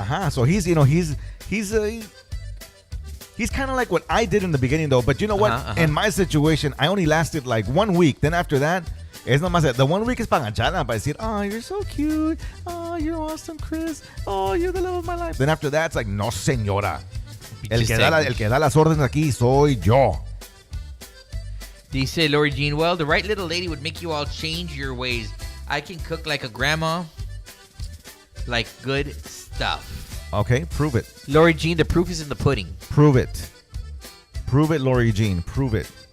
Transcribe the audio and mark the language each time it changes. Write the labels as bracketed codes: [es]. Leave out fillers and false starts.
[en] So he's, you know, he's kind of like what I did in the beginning, though. But you know what? In my situation, I only lasted like 1 week. Then after that, [es] es nomás, [en] the 1 week is pagachada, [es] para decir, [en] oh, you're so cute. Oh, you're awesome, Chris. Oh, you're the love of my life. Then after that, it's like, [es] no, señora. El que da las órdenes aquí soy yo. [en] Dice Lori Jean, well, the right little lady would make you all change your ways. I can cook like a grandma, like good stuff. Okay, prove it. Lori Jean, the proof is in the pudding. Prove it. Prove it, Lori Jean. Prove it.